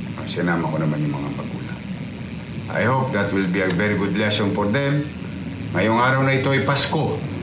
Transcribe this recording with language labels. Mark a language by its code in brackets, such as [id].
[tl] Sinama ko naman yung mga magulang. [en] I hope that will be a very good lesson for them. [tl] Ngayong araw na ito ay Pasko.